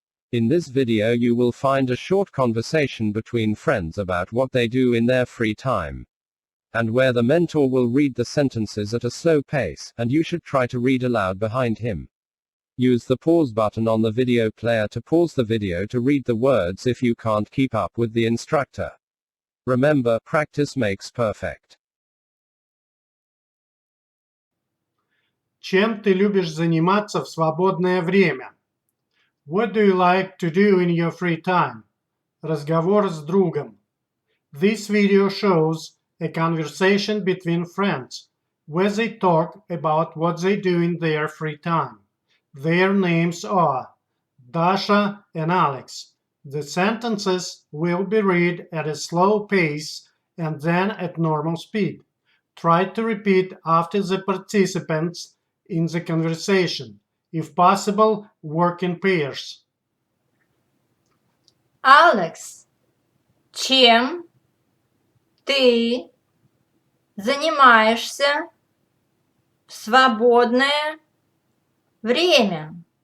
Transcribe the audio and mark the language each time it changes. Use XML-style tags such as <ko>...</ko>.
<en>In this video you will find a short conversation between friends about what they do in their free time, and where the mentor will read the sentences at a slow pace, and you should try to read aloud behind him. Use the pause button on the video player to pause the video to read the words if you can't keep up with the instructor. Remember, practice makes perfect.</en> <ru>Чем ты любишь заниматься в свободное время?</ru> <en>What do you like to do in your free time?</en> <ru>Разговор с другом.</ru> <en>This video shows a conversation between friends, where they talk about what they do in their free time. Their names are Dasha and Alex. The sentences will be read at a slow pace and then at normal speed. Try to repeat after the participants in the conversation. If possible, work in pairs.</en> <ru>Алекс, чем ты занимаешься в свободное время?</ru>